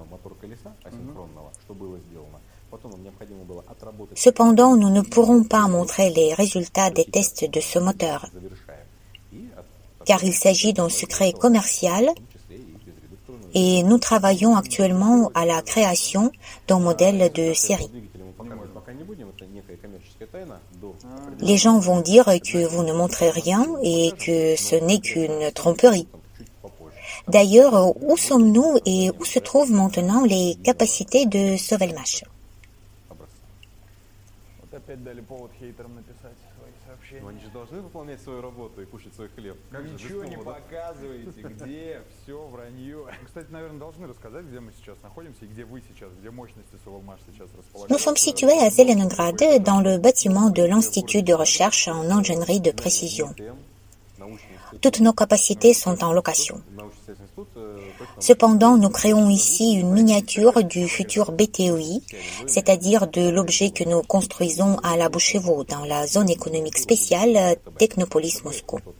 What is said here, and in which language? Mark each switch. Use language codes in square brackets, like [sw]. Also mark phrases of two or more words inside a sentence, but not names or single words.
[fr] Cependant, nous ne pourrons pas montrer les résultats des tests de ce moteur, car il s'agit d'un secret commercial et nous travaillons actuellement à la création d'un modèle de série. Les gens vont dire que vous ne montrez rien et que ce n'est qu'une tromperie. D'ailleurs, où sommes-nous et où se trouvent maintenant les capacités de Sovelmash? [ru] Они же должны выполнять свою работу и кушать свой хлеб. Ничего не показываете, где, все вранье. Кстати, наверное, должны рассказать, где мы сейчас находимся и где вы сейчас, где мощности Sovelmash сейчас располагаются. [fr] Nous sommes situés à Zelenograd, dans le bâtiment de l'Institut de recherche en ingénierie de précision. Toutes nos capacités sont en location. Cependant, nous créons ici une miniature du futur BTOI, c'est-à-dire de l'objet que nous construisons à la Bouchevo, dans la zone économique spéciale Technopolis Moscou.